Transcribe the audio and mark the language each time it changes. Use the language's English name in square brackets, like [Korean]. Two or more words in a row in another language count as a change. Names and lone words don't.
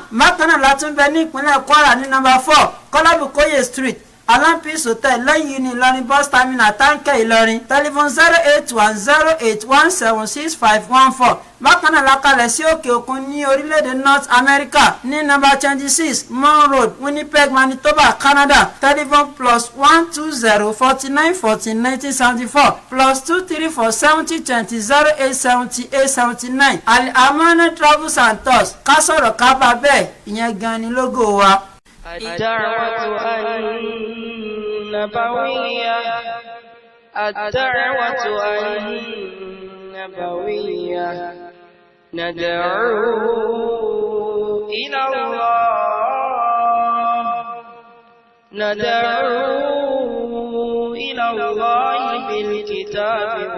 [Yoruba] Bákan náà la tún bẹ ní ìpínlẹ̀ Kwara ní number 4 Kọ́lábùkóyè Street Alampis Hotel lẹ́yìn ní Ìlọrin [English] bus terminal [Yoruba] Táǹkẹ́ Ìlọrin. Telephone 081-08-176-514. Bákan náà la kalẹ̀ sí òkè òkun ní orílẹ̀-èdè North America ní number 26 Mon Road Winnipeg Manitoba Canada. Telephone +120-49-14-1974 +234-70-20-0878-79. Al-Amana Travels and Tours ká sọ̀rọ̀ ká bá bẹ́ẹ̀ ìyẹn gan ni lógo wa. [Arabic] الدعوة النبوية ندعو إلى الله بالكتاب